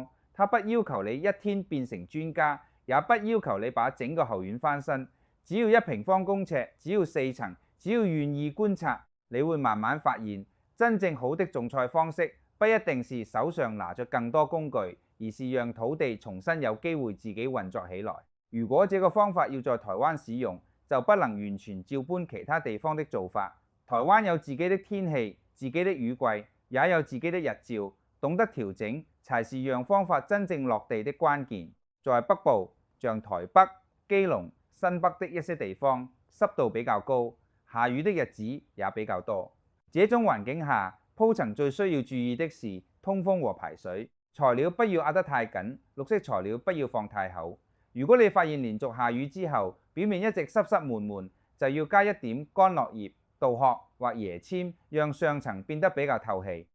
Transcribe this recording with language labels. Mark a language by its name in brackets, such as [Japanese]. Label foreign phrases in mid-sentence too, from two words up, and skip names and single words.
[Chinese] 它不要求你一天變成專家，也不要求你把整個後院翻新。只要1平方公尺，只要4層，只要願意觀察，你會慢慢發現，真正好的種菜方式不一定是手上拿着更多工具，而是讓土地重新有機會自己運作起來。如果這個方法要在台灣使用，就不能完全照搬其他地方的做法。台灣有自己的天氣、自己的雨季，也有自己的日照，懂得調整才是讓方法真正落地的關鍵。在北部，像台北、基隆、新北的一些地方，濕度比較高，下雨的日子也比較多。這種環境下，鋪層最需要注意的是通風和排水。材料不要壓得太緊，綠色材料不要放太厚。如果你發現連續下雨之後，表面一直濕濕悶悶，就要加一點乾落葉、稻殼或椰籤，讓上層變得比較透氣。